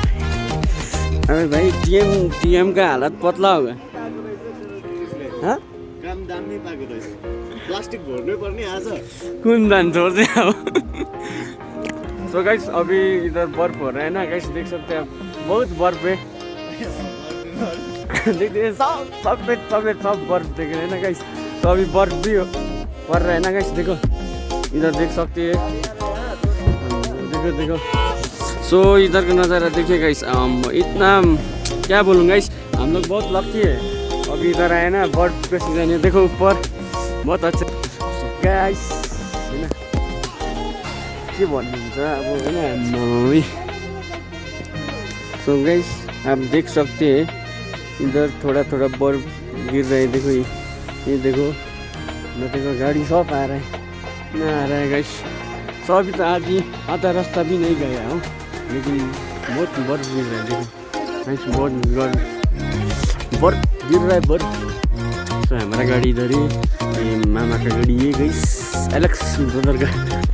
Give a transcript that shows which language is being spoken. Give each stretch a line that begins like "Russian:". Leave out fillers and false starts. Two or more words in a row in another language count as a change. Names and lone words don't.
Hindi: अरे भाई टीएम का हालत पतला होगा. हाँ
Nepali: काम दामी पाएको रहेछ प्लास्टिक भर्नै पर्ने आज
Hindi: कौन दान छोड़ दे अब
English: so guys
Hindi: अभी इधर बर्फ हो रहा है ना गाइस देख सकते हैं आप बहुत बर्फ है देखते हैं सब बर्फ देख रहे हैं ना गाइस तो अभी बर्फ भी पड़ रहा है ना गाइस देखो इधर देख सकते हैं देखो सो इधर का नज़ारा देखिए गाइस इतना क्या बोलूँ गाइस हम लोग बहुत लकी है अभी इधर आए ना बर्फ पे सीजन है देखो ऊपर बहुत अच्छा गाइस
Nepali: हैन के भन्नुहुन्छ अब हैन
English: so guys
Hindi: आप देख सकते हैं इधर थोड़ा बर्फ गिर रहा है देखो ये देखो न देखो गाड़ी सब आ रहा है ना आ रहा है गाइस सो अभी तो आधा रास्ता भी नहीं गया हो लेकिन बहुत बर्फ गिर रहा है देखो गाइस बहुत बर्फ गिर रहा है बर्फ सो हमारा गाड़ी इधर है मामा का गाड़ी ये गाइस एलेक्स ब्रदर का